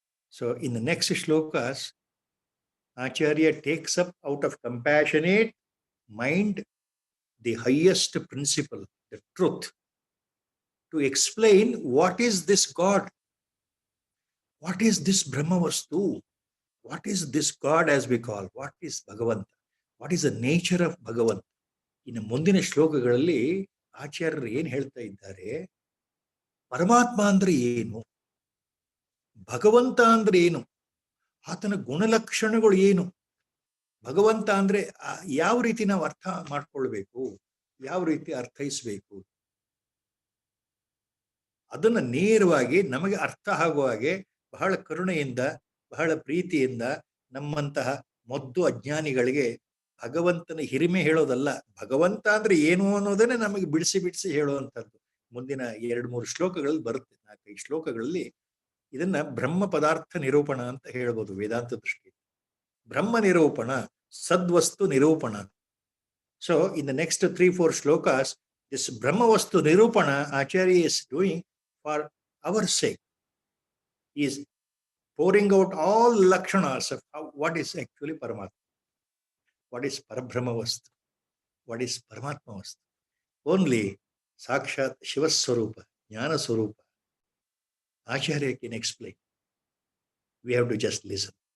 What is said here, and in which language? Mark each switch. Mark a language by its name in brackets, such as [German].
[English] So in the next shlokas, Acharya takes up out of compassionate mind the highest principle, the truth, to explain what is this God. What is this Brahmavastu? What is this God as we call? What is Bhagavanta? What is the nature of Bhagavanta? [Kannada] ಇನ್ನು ಮುಂದಿನ ಶ್ಲೋಕಗಳಲ್ಲಿ ಆಚಾರ್ಯರು ಏನ್ ಹೇಳ್ತಾ ಇದ್ದಾರೆ, ಪರಮಾತ್ಮ ಅಂದ್ರೆ ಏನು, ಭಗವಂತ ಅಂದ್ರೆ ಏನು, ಆತನ ಗುಣಲಕ್ಷಣಗಳು ಏನು, ಭಗವಂತ ಅಂದ್ರೆ ಯಾವ ರೀತಿ ನಾವು ಅರ್ಥ ಮಾಡ್ಕೊಳ್ಬೇಕು, ಯಾವ ರೀತಿ ಅರ್ಥೈಸ್ಬೇಕು, ಅದನ್ನ ನೇರವಾಗಿ ನಮಗೆ ಅರ್ಥ ಆಗುವ ಹಾಗೆ ಬಹಳ ಕರುಣೆಯಿಂದ ಬಹಳ ಪ್ರೀತಿಯಿಂದ ನಮ್ಮಂತಹ ಮೊದ್ದು ಅಜ್ಞಾನಿಗಳಿಗೆ ಭಗವಂತನ ಹಿರಿಮೆ ಹೇಳೋದಲ್ಲ, ಭಗವಂತ ಅಂದ್ರೆ ಏನು ಅನ್ನೋದನ್ನೇ ನಮಗೆ ಬಿಡಿಸಿ ಬಿಡಿಸಿ ಹೇಳುವಂಥದ್ದು ಮುಂದಿನ 2-3 ಶ್ಲೋಕಗಳಲ್ಲಿ ಬರುತ್ತೆ. 4-5 ಶ್ಲೋಕಗಳಲ್ಲಿ ಇದನ್ನ ಬ್ರಹ್ಮ ಪದಾರ್ಥ ನಿರೂಪಣ ಅಂತ ಹೇಳ್ಬೋದು ವೇದಾಂತ ದೃಷ್ಟಿ. ಬ್ರಹ್ಮ ನಿರೂಪಣ, ಸದ್ವಸ್ತು ನಿರೂಪಣ. [English] So in the next 3-4 shlokas this Brahmavastu nirupana Acharya is doing for our sake. He is pouring out all lakshanas of what is actually Paramatma. What is Parabrahmavastu? What is Paramatmavastu? Only Sakshat Shivaswarupa jnana swarupa. Acharya can explain. We have to just listen.